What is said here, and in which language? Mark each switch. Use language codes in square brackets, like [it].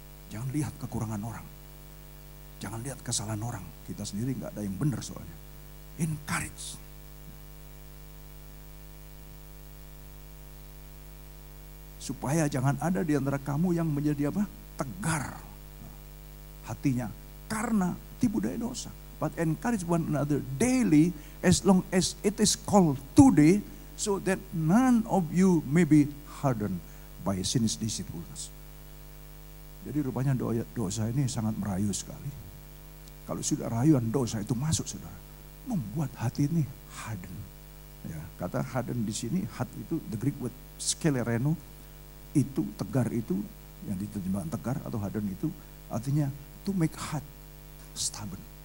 [id] Jangan lihat kekurangan orang. Jangan lihat kesalahan orang. Kita sendiri nggak ada yang benar soalnya. Encourage. Supaya jangan ada di antara kamu yang menjadi apa? Tegar hatinya. Karena tipu daya dosa. [en] But encourage one another daily as long as it is called today, so that none of you may be hardened by sin's deceitfulness. [id] Jadi rupanya dosa ini sangat merayu sekali. Kalau sudah rayuan dosa itu masuk, saudara, membuat hati ini harden. Ya, kata harden di sini, hard itu [en] the Greek word skelereno, [id] itu tegar itu yang diterjemahkan tegar atau harden itu artinya [en] to make hard, stubborn.